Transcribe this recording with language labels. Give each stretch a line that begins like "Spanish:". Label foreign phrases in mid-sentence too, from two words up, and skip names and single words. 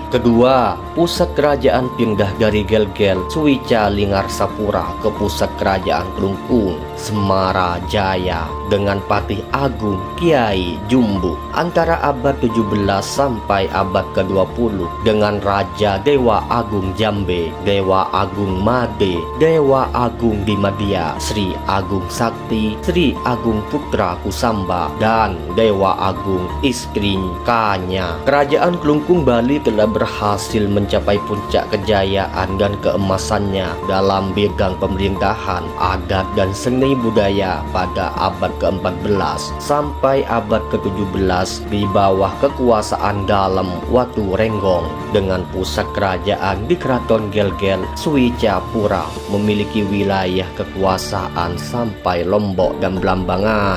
Indonesian: Kedua, pusat kerajaan pindah dari Gelgel Suwicalingarsapura ke pusat kerajaan Klungkung Semarajaya dengan Patih Agung Kiai Jumbu antara abad 17 sampai abad ke-20 dengan Raja Dewa Agung Jambe, Dewa Agung Made, Dewa Agung Dimadia, Sri Agung Sakti, Sri Agung Putra Kusamba, dan Dewa Agung Iskringkanya. Kerajaan Klungkung Bali telah berhasil mencapai puncak kejayaan dan keemasannya dalam bidang pemerintahan, adat, dan seni budaya pada abad ke-14 sampai abad ke-17 di bawah kekuasaan dalam Watu Renggong dengan pusat kerajaan di Keraton Gelgel Suwicapura, memiliki wilayah kekuasaan sampai Lombok dan Blambangan.